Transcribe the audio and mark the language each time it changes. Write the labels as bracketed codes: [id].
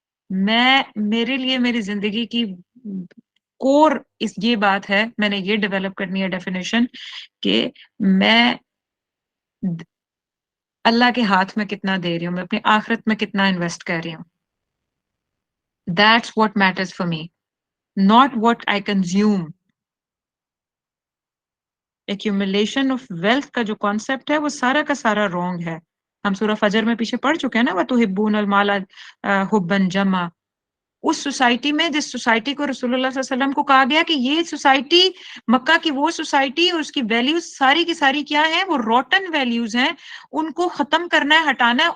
[ur] میرے لیے میری زندگی کی کور یہ بات ہے، میں نے یہ ڈیولپ کرنی ہے ڈیفینیشن، کہ میں اللہ کے ہاتھ میں کتنا دے رہی ہوں، میں اپنی آخرت میں کتنا انویسٹ کر رہی ہوں. [en] That's what matters for me, not what I consume. Accumulation of wealth [ur] کا جو کانسیپٹ ہے وہ سارا کا سارا رونگ ہے. ہم سورہ فجر میں پیچھے پڑھ چکے ہیں نا، [ar] وَتُحِبُّونَ الْمَالَ حُبًّا جَمًّا. [ur] اس سوسائٹی میں، جس سوسائٹی کو رسول اللہ صلی اللہ علیہ وسلم کو کہا گیا کہ یہ سوسائٹی، مکہ کی وہ سوسائٹی اور اس کی ویلیوز ساری کی ساری کیا ہیں؟ وہ روٹن ویلیوز ہیں، ان کو ختم کرنا ہے، ہٹانا ہے.